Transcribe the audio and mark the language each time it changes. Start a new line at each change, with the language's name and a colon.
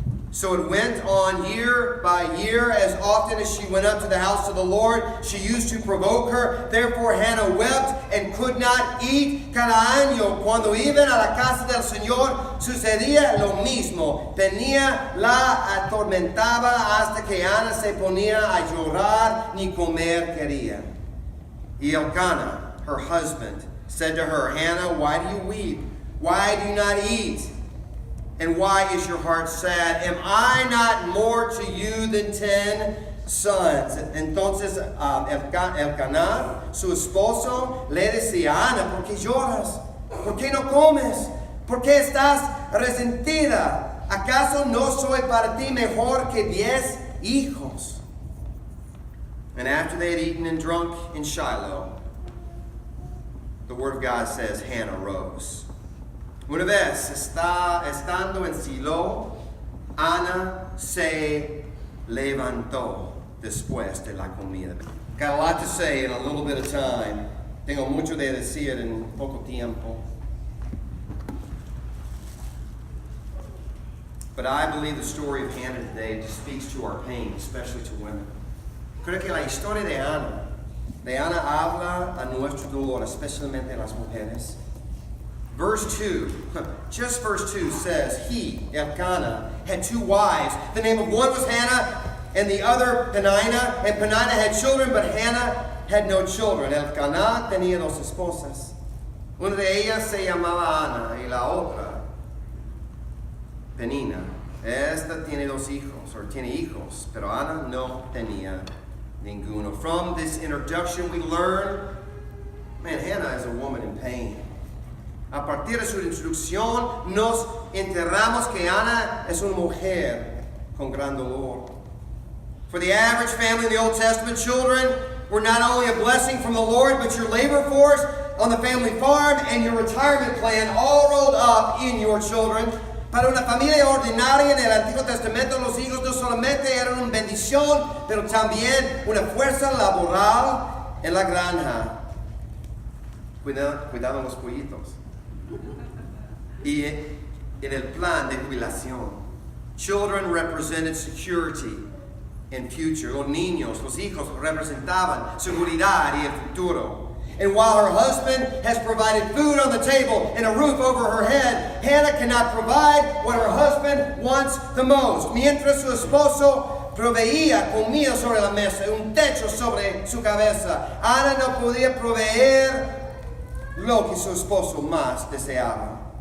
English: So it went on year by year. As often as she went up to the house of the Lord, she used to provoke her. Therefore Hannah wept and could not eat.
Spanish: Cada año, cuando iban a la casa del Señor, sucedía lo mismo. Tenía la atormentaba hasta que Ana se ponía a llorar, ni comer quería.
English: Y Elkanah, her husband, said to her, Hannah, why do you weep? Why do you not eat? And why is your heart sad? Am I not more to you than 10 sons?
Spanish: Entonces Elkanah, su esposo, le decía, Ana, ¿por qué lloras? ¿Por qué no comes? ¿Por qué estás resentida? ¿Acaso no soy para ti mejor que 10 hijos?
English: And after they had eaten and drunk in Shiloh, the word of God says Hannah rose.
Spanish: Una vez estando en Silo, Ana se levantó después de la comida.
English: Got a lot to say in a little bit of time.
Spanish: Tengo mucho de decir en poco tiempo.
English: But I believe the story of Hannah today just speaks to our pain, especially to women.
Spanish: Creo que la historia de Ana habla a nuestro dolor, especialmente a las mujeres.
English: Verse 2, just verse 2 says, he, Elkanah, had two wives. The name of one was Hannah and the other Peninnah. And Peninnah had children, but Hannah had no children.
Spanish: Elkanah tenía dos esposas. Una de ellas se llamaba Ana y la otra Penina. Esta tiene dos hijos, or tiene hijos, pero Ana no tenía ninguno.
English: From this introduction we learn, man, Hannah is a woman in pain.
Spanish: A partir de su introducción nos enterramos que Ana es una mujer con gran dolor.
English: For the average family in the Old Testament, children were not only a blessing from the Lord, but your labor force on the family farm and your retirement plan all rolled up in your children.
Spanish: Para una familia ordinaria en el Antiguo Testamento, los hijos no solamente eran una bendición, pero también una fuerza laboral en la granja. Cuidaban los pollitos. Y en el plan de jubilación,
English: children represented security and future.
Spanish: Los niños, los hijos representaban seguridad y el futuro.
English: And while her husband has provided food on the table and a roof over her head, Hannah cannot provide what her husband wants the most.
Spanish: Mientras su esposo proveía comida sobre la mesa y un techo sobre su cabeza, Ana no podía proveer lo que su esposo más deseaba.